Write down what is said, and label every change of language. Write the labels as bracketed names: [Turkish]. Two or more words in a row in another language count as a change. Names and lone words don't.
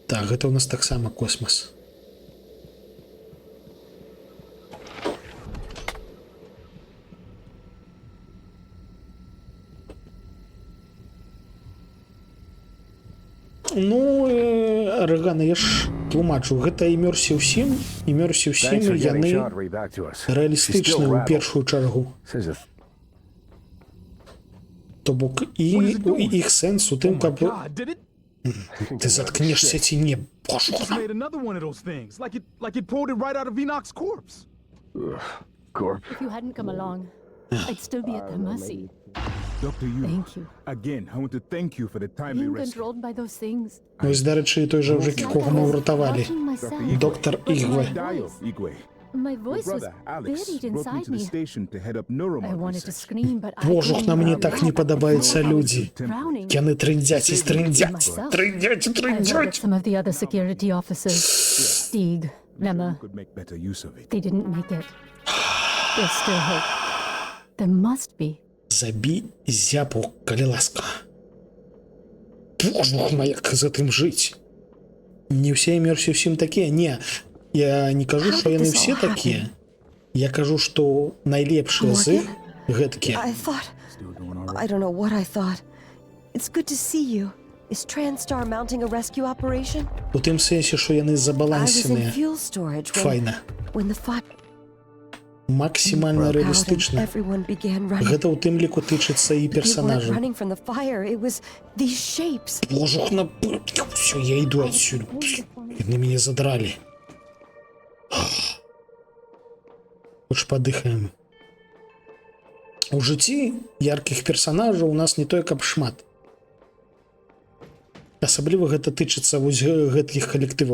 [Belarusian] Так, гэта ў нас таксама космас. Ну, Рэган, я ж тлумачу, гэта [English] Immersive Sim, Thanks for getting [Belarusian] яны [English] Chandra back to us. She's [Belarusian] рэалістычныя [English] still [Belarusian] ў [English] rattled. [Belarusian] першую чаргу. [English] Says if [Belarusian] То бок і іх сэнс у тым, каб [English] God, did it? [Belarusian] ты заткнешся ці не. [English] Just made another one of those things, like it pulled it right out of Enoch's corpse. Corp. If you hadn't come along, I'd still be at their mercy. Dr. Yu, Thank you. again, I want to thank you for the timely Being rescue. controlled by those things. [Ukrainian] Ось, до речі, той же вже кого ми врятували. [English] Watching myself. [Ukrainian] Доктор [English] But my [Ukrainian] Ігве. [English] Dio, voice- Igwe. My Your voice was brother, Alex, buried brought me inside to the me. station to head up I neuromod wanted to research. scream, but I [Ukrainian] Боже, [English] couldn't. [Ukrainian] на мені [English] I [Ukrainian] так не [English] felt [Ukrainian] подобаються [English] like I was [Ukrainian] люди. [English] drowning. [Ukrainian] Яни триндять і триндять. [English] Myself. [Ukrainian] Триндять і [English] I heard that [Ukrainian] триндять. [English] some of the other security officers, Stieg, Lemma, Could make better use of it. they didn't make it. There's still hope. There must be. [Belarusian] Забій зяпу, калі ласка. Боже, як з гэтым жыць? Не ўсе [English] Immersive Sim [Belarusian] такія, не. Я не кажу, [English] How [Belarusian] што [English] did [Belarusian] яны [English] this [Belarusian] все [English] all [Belarusian] такія. Я кажу, што найлепшыя з іх гэткія. [English] I thought. I don't know what I thought. It's good to see you. Is TranStar mounting a rescue operation? [Belarusian] У тым сэнсе, што яны [English] I was in [Belarusian] забалансеныя. [English] fuel storage [Belarusian] Файна. [English] when the fire [Belarusian] Максімальна [English] broke out and [Belarusian] рэалістычна. [English] everyone began running. [Belarusian] Гэта ў тым ліку тычыцца і [English] They weren't [Belarusian] персанажаў. [English] running from the fire. It was these shapes. [Russian] Боже, все, я иду отсюда. [Belarusian] Яны мяне задралі. Хоч падыхаем. У жыцці яркіх персанажаў у нас не тое каб шмат. Асабліва гэта тычыцца вось гэткіх калектываў.